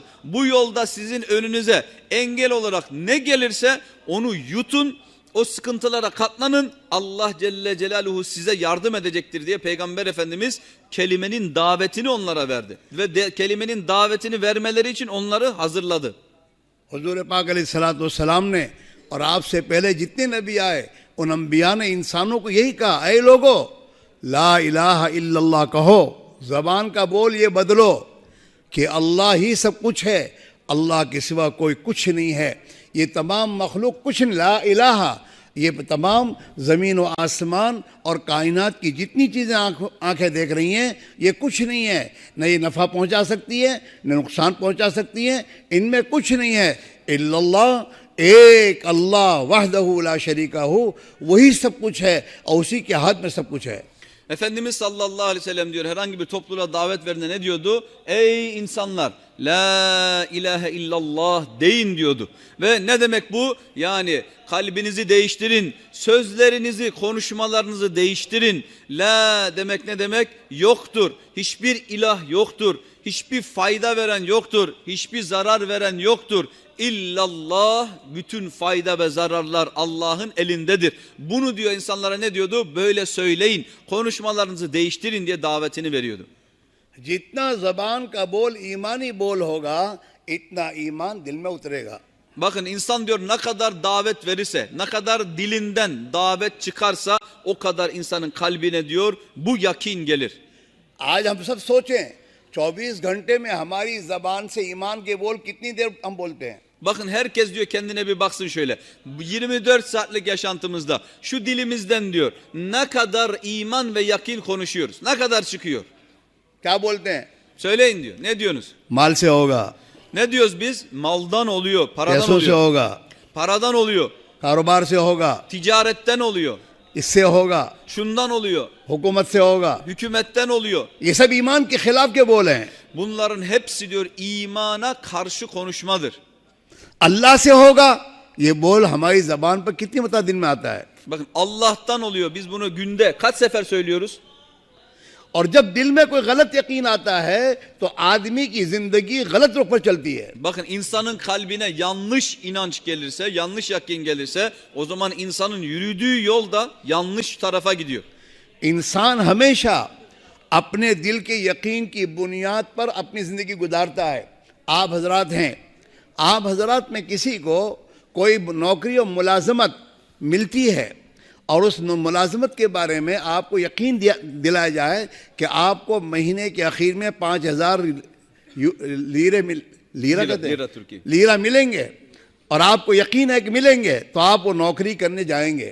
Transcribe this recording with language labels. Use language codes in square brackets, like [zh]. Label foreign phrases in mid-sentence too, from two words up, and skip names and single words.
[tr] Bu yolda sizin önünüze engel olarak ne gelirse onu yutun. O sıkıntılara katlanın. Allah [ar] جل جلاله [tr] size yardım edecektir diye Peygamber Efendimiz kelimenin davetini onlara verdi. Ve kelimenin davetini vermeleri için onları hazırladı. [hi] हुजूर पाक अलैहिस्सलाम ने और आपसे पहले जितने नबी आए उन अम्बिया ने इंसानों को यही कहा, ऐ लोगो [ar] لا إله إلا الله [hi] कहो, ज़बान का बोल ये बदलो कि अल्लाह ही सब कुछ है, अल्लाह के सिवा कोई कुछ नहीं है। ये तमाम मखलूक कुछ नहीं, [ar] لا إله [hi] ये तमाम ज़मीन व आसमान और कायनात की जितनी चीज़ें आंखें देख रही हैं, ये कुछ नहीं है। न ये नफ़ा पहुंचा सकती है, न नुकसान पहुंचा सकती है। इनमें कुछ नहीं है इल्लल्लाह, एक अल्लाह [ar] وحده لا شريك له, [hi] वही सब कुछ है और उसी के हाथ में सब कुछ है। [tr] Efendimiz [ar] صلى الله عليه وسلم [tr] diyor, herhangi bir topluluğa davet verdiğinde ne diyordu? Ey insanlar, [ar] لا إله إلا الله [tr] deyin diyordu. Ve ne demek bu? Yani kalbinizi değiştirin, sözlerinizi, konuşmalarınızı değiştirin. La demek ne demek? Yoktur, hiçbir ilah yoktur, hiçbir fayda veren yoktur, hiçbir zarar veren yoktur. İllallah, bütün fayda ve zararlar Allah'ın elindedir. Bunu diyor insanlara, ne diyordu? Böyle söyleyin, konuşmalarınızı değiştirin diye davetini veriyordu. [hi] जितना ज़बान का बोल ईमानी बोल होगा, इतना ईमान दिल में उतरेगा। [tr] Bakın, insan diyor ne kadar davet verirse, ne kadar dilinden davet çıkarsa o kadar insanın kalbine diyor bu yakin gelir. [hi] आज हम सब सोचें 24 घंटे में हमारी ज़बान से ईमान के बोल कितनी देर हम बोलते हैं। [tr] Bakın, herkes diyor kendine bir baksın şöyle. 24 saatlik yaşantımızda şu dilimizden diyor ne kadar iman ve yakin konuşuyoruz? Ne kadar çıkıyor? [hi] क्या बोलते हैं? [tr] Söyleyin diyor. Ne diyorsunuz? [hi] माल से होगा, [tr] Ne diyoruz biz? Maldan oluyor, paradan [hi] पैसों से [tr] oluyor. [hi] होगा, [tr] Paradan oluyor, [hi] कारोबार से होगा, [tr] ticaretten oluyor, [hi] इससे होगा, [tr] şundan oluyor, [hi] हुकूमत से होगा। [tr] hükümetten oluyor. [hi] ये सब ईमान के खिलाफ के बोल हैं। [tr] Bunların hepsi diyor imana karşı konuşmadır. [hi] अल्लाह से होगा, ये बोल हमारी ज़बान पर कितनी मरतबा दिन में आता है। [tr] Bakın, Allah'tan oluyor. Biz bunu günde kaç sefer söylüyoruz? [hi] और जब दिल में कोई गलत यकीन आता है तो आदमी की जिंदगी गलत रुख पर चलती है। [tr] Bakın, insanın kalbine yanlış inanç gelirse, yanlış yakin gelirse o zaman insanın yürüdüğü yol da yanlış tarafa gidiyor. [hi] इंसान हमेशा अपने दिल के यकीन की बुनियाद पर अपनी ज़िंदगी गुजारता है। आप हजरात हैं, आप हजरात में किसी को कोई नौकरी और मुलाजमत मिलती है और उस मुलाजमत के बारे में आपको यकीन दिलाया जाए कि आपको महीने के आखिर में 5,000 लीरा मिलेंगे और आपको यकीन है कि मिलेंगे, तो आप वो नौकरी करने जाएंगे।